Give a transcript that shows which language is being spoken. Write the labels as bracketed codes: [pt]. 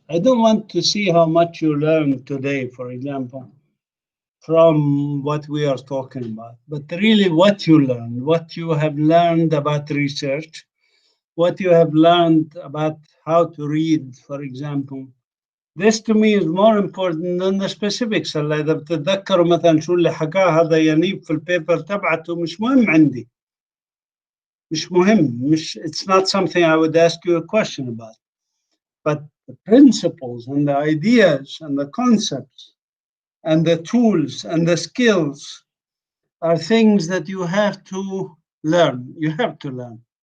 [en] I don't want to see how much you learn today, for example, from what we are talking about, but really what you learn, what you have learned about research, what you have learned about how to read, for example. This to me is more important than the specifics. [ar] هلا إذا بتتذكروا مثلا شو اللي حكاه هذا ينيب في البيبر تبعته، مش مهم عندي. مش مهم. [en] It's not something I would ask you a question about. But the principles and the ideas and the concepts and the tools and the skills are things that you have to learn. You have to learn.